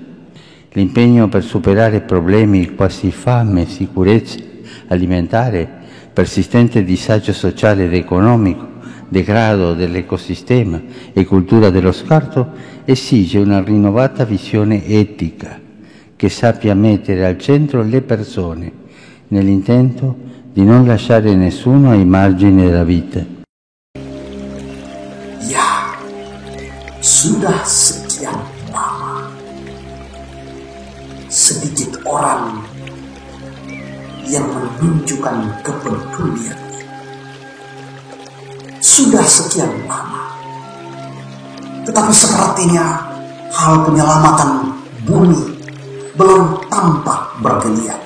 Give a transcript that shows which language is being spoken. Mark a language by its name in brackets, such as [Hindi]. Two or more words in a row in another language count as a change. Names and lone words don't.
[Italian] L'impegno per superare problemi quasi fame, sicurezza alimentare, persistente disagio sociale ed economico, degrado dell'ecosistema e cultura dello scarto esige una rinnovata visione etica che sappia mettere al centro le persone nell'intento di non lasciare nessuno ai margini della vita. [Indonesian] Ya, sudah sekian lama sedikit orang yang menunjukkan kepedulian. Sudah sekian lama, tetapi sepertinya hal penyelamatan bumi belum tampak bergeliat.